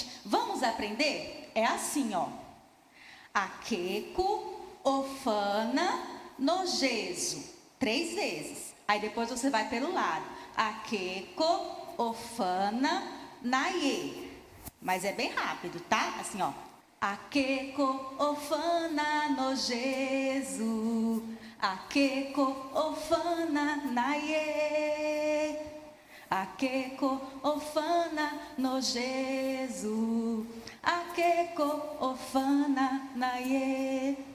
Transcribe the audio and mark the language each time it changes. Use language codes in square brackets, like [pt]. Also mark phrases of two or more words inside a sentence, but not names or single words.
[pt] Vamos aprender? É assim, ó. Akeko, Ofana, Nojesu. 3 vezes. Aí depois você vai pelo lado. Akeko, Ofana, Naye. Mas é bem rápido, tá? Assim, ó. Akeko, Ofana, Nojesu. Akeko, Ofana, Naye. Akeko, Ofana, Nojesu. Akeko, Ofana, Naye.